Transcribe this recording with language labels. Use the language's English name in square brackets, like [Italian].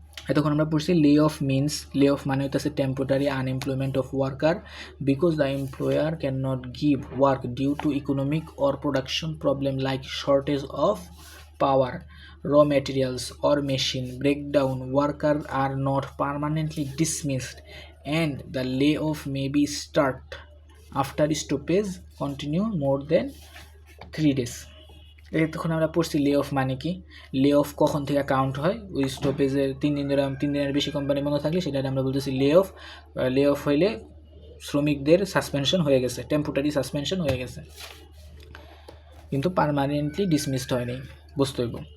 [Bangla] এতক্ষণ আমরা পড়ছি [English] lay off means, [Bangla] লে অফ মানে হইতেছে [English] Temporary unemployment of worker because the employer can not give work due to economic or production problem like shortage of power, raw materials or machine breakdown. Workers are not permanently dismissed and the layoff may be start after stoppage continue more than 3 days. [Bangla] তখন আমরা পড়ছি লে of মানে কি, লে of কখন থেকে count হয়, ওই স্টপেজের 3 দিন ধরে 3 দিনের বেশি কোম্পানি বন্ধ থাকলে সেটা আমরা বলতেছি লে অফ। লে অফ হইলে শ্রমিকদের সাসপেনশন হয়ে গেছে, টেম্পোরারি সাসপেনশন হয়ে গেছে, কিন্তু পারমানেন্টলি ডিসমিসড হয়নি, বুঝতে হইব।